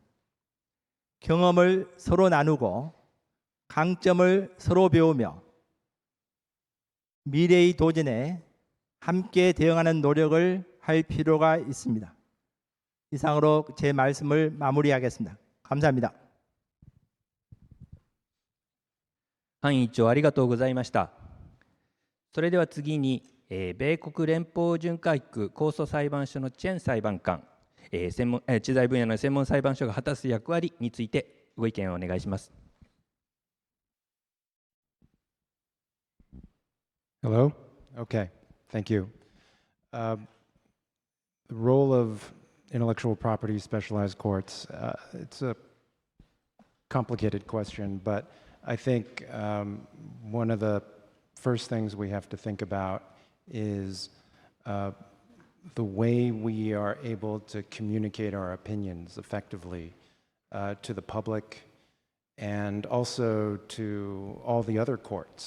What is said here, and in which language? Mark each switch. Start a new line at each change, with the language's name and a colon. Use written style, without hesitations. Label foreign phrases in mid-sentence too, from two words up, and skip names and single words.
Korean: 경험을 서로 나누고 강점을 서로 배우며 미래의 도전에 함께 대응하는 노력을 할 필요가 있습니다. 이상으로 제 말씀을 마무리하겠습니다. 감사합니다.
Japanese: ハン委員長ありがとうございました。それでは次に、米国連邦準会区控訴裁判所のチェン裁判官、知財分野の専門裁判所が果たす役割についてご意見をお願いします。
English: Hello? Okay, thank you. The role of intellectual property specialized courts, it's a complicated question, but I think one of the first things we have to think about is the way we are able to communicate our opinions effectively to the public and also to all the other courts.